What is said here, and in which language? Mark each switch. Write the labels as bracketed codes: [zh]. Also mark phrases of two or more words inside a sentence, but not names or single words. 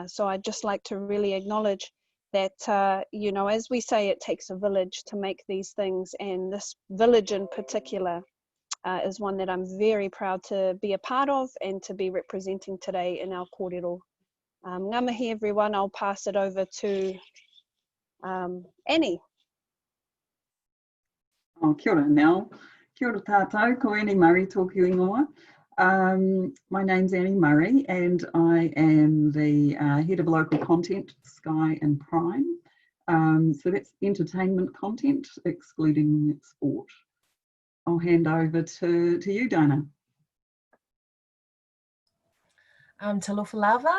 [en] So I'd just like to really acknowledge that, you know, as we say, it takes a village to make these things, and this village in particular is one that I'm very proud to be a part of and to be representing today in our kōrero. [mi] Ngā mihi [en] everyone, I'll pass it over to Annie. [mi] Oh, kia ora, Nell. Kia ora tātou, ko Annie Murray tōku ingoa. [en] My name's Annie Murray and I am the head of local content, Sky and Prime. So that's entertainment content, excluding sport. I'll hand over to you, Dana. [sm] Talofa lava.